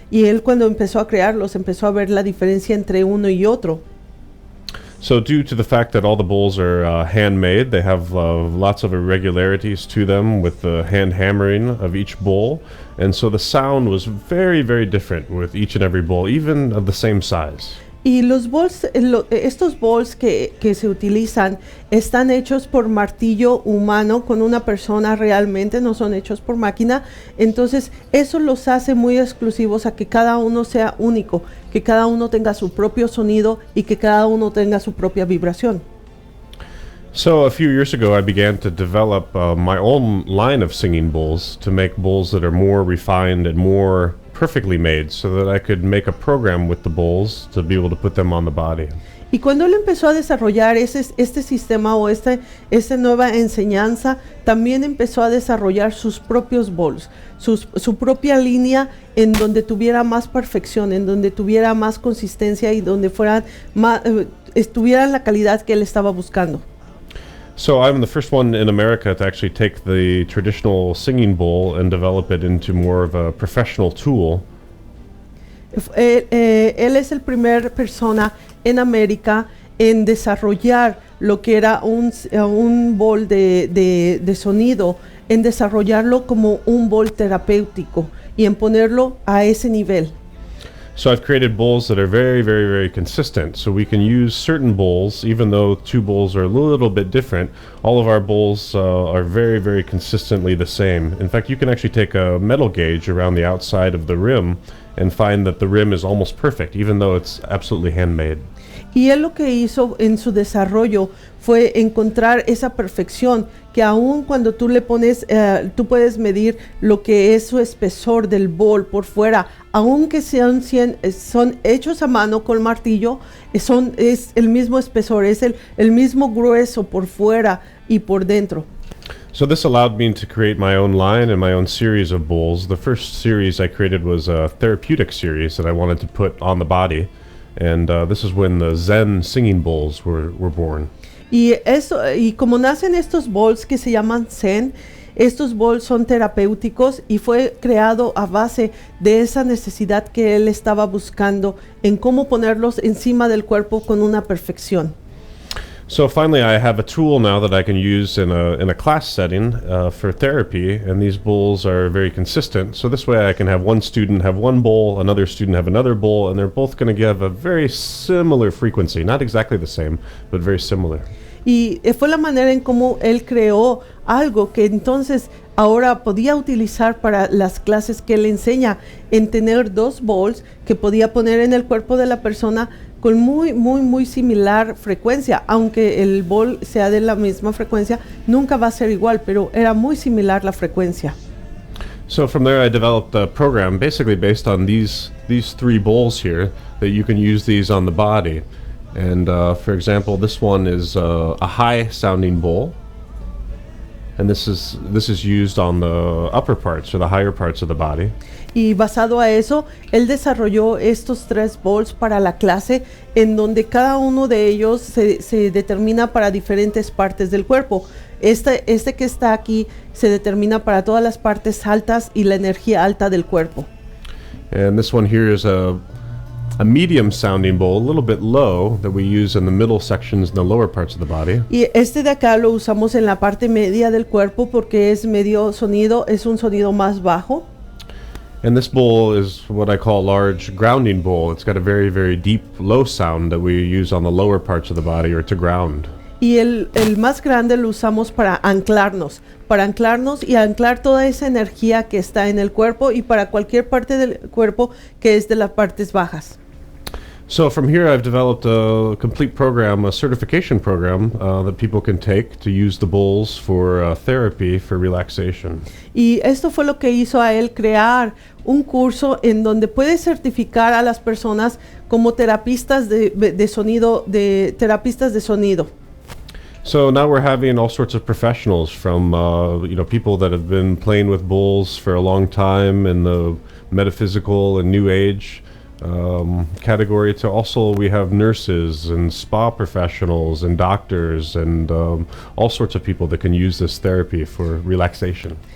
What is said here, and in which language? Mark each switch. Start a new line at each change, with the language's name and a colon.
Spanish: Y él, cuando empezó a crearlos, empezó a ver la diferencia entre uno y otro.
English: So due to the fact that all the bowls are handmade, they have lots of irregularities to them with the hand hammering of each bowl. And so the sound was very, very different with each and every bowl, even of the same size.
Spanish: Y los bowls, estos bowls que se utilizan están hechos por martillo humano con una persona realmente, no son hechos por máquina. Entonces eso los hace muy exclusivos a que cada uno sea único, que cada uno tenga su propio sonido y que cada uno tenga su propia vibración.
English: So a few years ago, I began to develop my own line of singing bowls to make bowls that are more refined and more perfectly made, so that I could make a program with the bowls to be able to put them on the body.
Spanish: Y cuando él empezó a desarrollar este sistema o esta nueva enseñanza, también empezó a desarrollar sus propios bowls, su propia línea en donde tuviera más perfección, en donde tuviera más consistencia y donde estuvieran la calidad que él estaba buscando.
English: So I'm the first one in America to actually take the traditional singing bowl and develop it into more of a professional tool.
Spanish: Él es el primer persona en América en desarrollar lo que era un bowl de sonido, en desarrollarlo como un bowl terapéutico y en ponerlo a ese nivel.
English: So I've created bowls that are very, very, very consistent. So we can use certain bowls, even though two bowls are a little bit different. All of our bowls are very, very consistently the same. In fact, you can actually take a metal gauge around the outside of the rim and find that the rim is almost perfect, even though it's absolutely handmade.
Spanish: Y él lo que hizo en su desarrollo fue encontrar esa perfección, que aun cuando tú le pones, tú puedes medir lo que es su espesor del bowl por fuera, aunque son hechos a mano con martillo, es el mismo espesor, es el mismo grueso por fuera y por dentro.
English: So this allowed me to create my own line and my own series of bowls. The first series I created was a therapeutic series that I wanted to put on the body. And this is when the Zen singing bowls were born.
Spanish: Y como nacen estos bowls que se llaman Zen, estos bowls son terapéuticos y fue creado a base de esa necesidad que él estaba buscando en cómo ponerlos encima del cuerpo con una perfección.
English: So finally, I have a tool now that I can use in a class setting for therapy, and these bowls are very consistent. So this way I can have one student have one bowl, another student have another bowl, and they're both going to give a very similar frequency. Not exactly the same, but very similar.
Spanish: Y fue la manera en cómo él creó algo que entonces ahora podía utilizar para las clases que él enseña, en tener dos bowls que podía poner en el cuerpo de la persona con muy similar frecuencia. Aunque el bowl sea de la misma frecuencia, nunca va a ser igual, pero era muy similar la frecuencia.
English: So from there I developed a program basically based on these three bowls here, that you can use these on the body. And for example, this one is a high sounding bowl, and this is used on the upper parts or the higher parts of the body.
Spanish: Y basado a eso, él desarrolló estos tres bowls para la clase, en donde cada uno de ellos se determina para diferentes partes del cuerpo. Este que está aquí se determina para todas las partes altas y la energía alta del cuerpo.
English: And this one here is a medium sounding bowl, a little bit low, that we use in the middle sections and the lower parts of the body.
Spanish: Y este de acá lo usamos en la parte media del cuerpo porque es medio sonido, es un sonido más bajo.
English: And this bowl is what I call a large grounding bowl. It's got a very, very deep, low sound that we use on the lower parts of the body, or to ground.
Spanish: Y el más grande lo usamos para anclarnos y anclar toda esa energía que está en el cuerpo y para cualquier parte del cuerpo que es de las partes bajas.
English: So from here I've developed a complete program, a certification program that people can take to use the bowls for therapy, for relaxation.
Spanish: Y esto fue lo que hizo a él crear un curso en donde puede certificar a las personas como terapistas de sonido, terapistas de sonido.
English: So now we're having all sorts of professionals from people that have been playing with bowls for a long time in the metaphysical and new age category, to also we have nurses and spa professionals and doctors and all sorts of people that can use this therapy for relaxation.